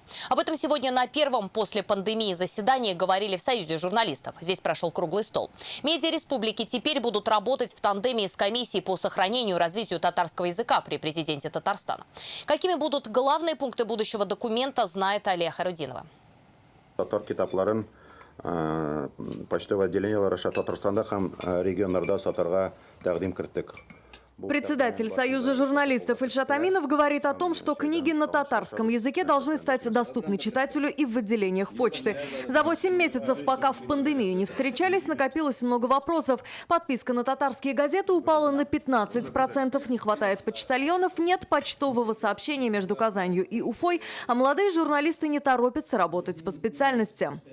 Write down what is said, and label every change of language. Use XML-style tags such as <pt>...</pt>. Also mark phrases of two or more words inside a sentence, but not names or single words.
<ru>Об этом сегодня на первом после пандемии заседании говорили в Союзе журналистов. Здесь прошел круглый стол. Медиа республики теперь будут работать в тандеме с комиссией по сохранению и развитию татарского языка при президенте Татарстана. Какими будут главные пункты будущего документа, знает Алия Хайрудинова.</ru> <tt>Татар китапларын</tt> <ru>почтовое отделение</ru> <tt>Татарстанда һәм регионнарда сатарга тәкъдим кертек.</tt> <ru>Председатель Союза журналистов Ильшат Аминов говорит о том, что книги на татарском языке должны стать доступны читателю и в отделениях почты. За 8 месяцев, пока в пандемию не встречались, накопилось много вопросов. Подписка на татарские газеты упала на 15%, не хватает почтальонов, нет почтового сообщения между Казанью и Уфой, а молодые журналисты не торопятся работать по специальности.</ru>